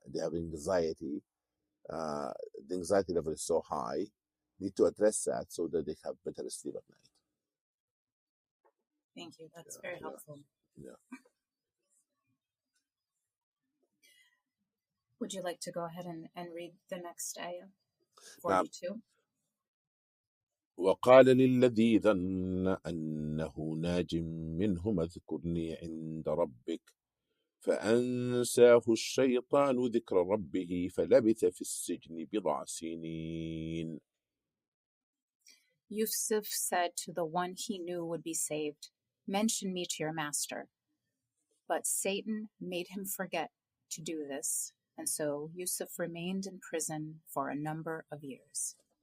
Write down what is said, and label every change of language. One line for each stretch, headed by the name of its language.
English: They have anxiety. The anxiety level is so high. Need to address that so that they have better sleep at night. Thank you. That's very helpful. Yeah. Would you like to go ahead and read the next ayah? 42.
Arabic: وقال للذي ظن أنه ناج منهما اذكرني عند ربك فأنساه الشيطان ذكر ربه فلبث في السجن بضع سنين.
English: Yusuf said to the one he knew would be saved, mention me to your master. But Satan made him forget to do this, and so Yusuf remained in prison for a number of years.